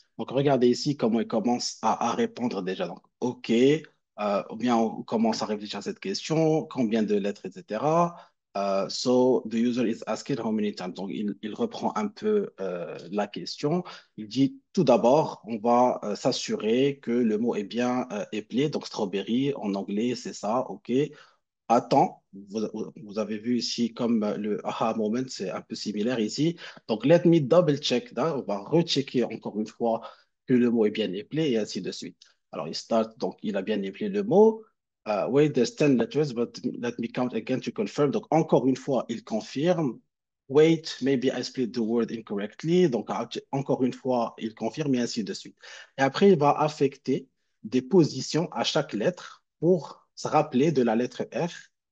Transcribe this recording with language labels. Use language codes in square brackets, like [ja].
[fr] Donc, regardez ici comment il commence à répondre déjà. Donc, OK, ou bien on commence à réfléchir à cette question, combien de lettres, etc. [en] So, the user is asking how many times. [fr] Donc, il reprend un peu la question. Il dit, tout d'abord, on va s'assurer que le mot est bien éplé. Donc, strawberry en anglais, c'est ça, OK. Attends, vous avez vu ici comme le aha moment, c'est un peu similaire ici. [en] Donc, let me double check that. [fr] On va rechecker encore une fois que le mot est bien éplé et ainsi de suite. Alors, il start, donc il a bien éplé le mot. [en] Wait, there's 10 letters, but let me count again to confirm. [fr] Donc, encore une fois, il confirme. [en] Wait, maybe I split the word incorrectly. [fr] Donc, encore une fois, il confirme et ainsi de suite. Et après, il va affecter des positions à chaque lettre pour se rappeler de la lettre F.